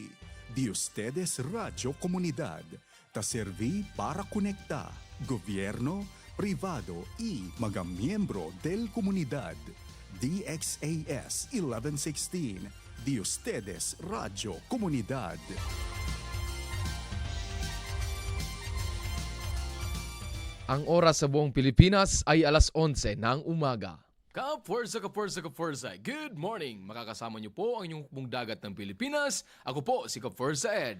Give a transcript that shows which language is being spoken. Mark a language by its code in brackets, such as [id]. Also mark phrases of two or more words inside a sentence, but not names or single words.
[cbk] de ustedes Radio Comunidad, ta serví para conectar gobierno, privado y mga miembro del comunidad. DXAS 1116, de ustedes Radio Comunidad. [tl] Ang oras sa buong Pilipinas ay alas 11 ng umaga. Kapwersa, kapwersa, kapwersa. [en] Good morning! [tl] Makakasama niyo po ang inyong pong dagat ng Pilipinas. Ako po si Kapwersa Ed.